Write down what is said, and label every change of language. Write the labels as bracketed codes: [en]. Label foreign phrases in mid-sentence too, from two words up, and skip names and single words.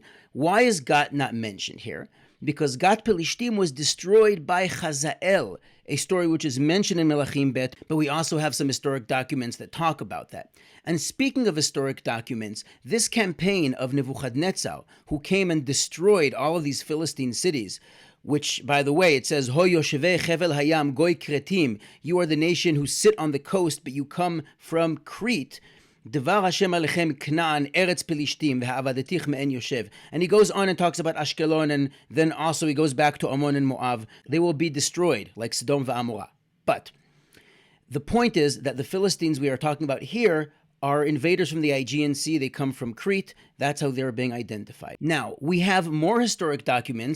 [en] Why is Gat not mentioned here? Because Gat Pelishtim was destroyed by Chazael, a story which is mentioned in Melachim Bet, but we also have some historic documents that talk about that. And speaking of historic documents, this campaign of Nebuchadnezzar, who came and destroyed all of these Philistine cities, which, by the way, it says, [he] הוי יושבי חבל הים גוי כרתים, [en] you are the nation who sit on the coast, but you come from Crete. [he] דבר השם עליכם כנען ארץ פלשתים והאבדתיך מאין יושב. [en] And he goes on and talks about Ashkelon, and then also he goes back to Ammon and Moab. They will be destroyed like Sodom v'Amorah. But the point is that the Philistines we are talking about here are invaders from the Aegean Sea. They come from Crete. That's how they're being identified. Now, we have more historic documents.